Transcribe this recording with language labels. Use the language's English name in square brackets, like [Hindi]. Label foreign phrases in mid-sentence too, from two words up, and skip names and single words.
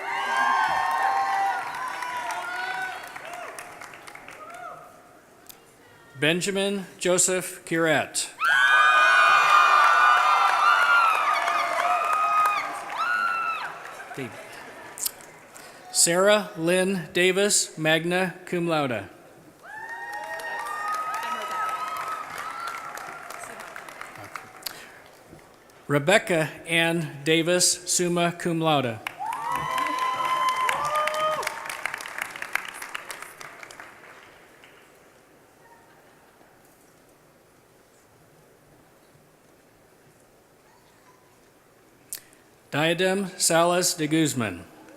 [Latin] Benjamin Joseph Curette. Sarah Lynn Davis, magna cum laude. Rebecca Ann Davis, summa cum laude. Diadem Salas de Guzman.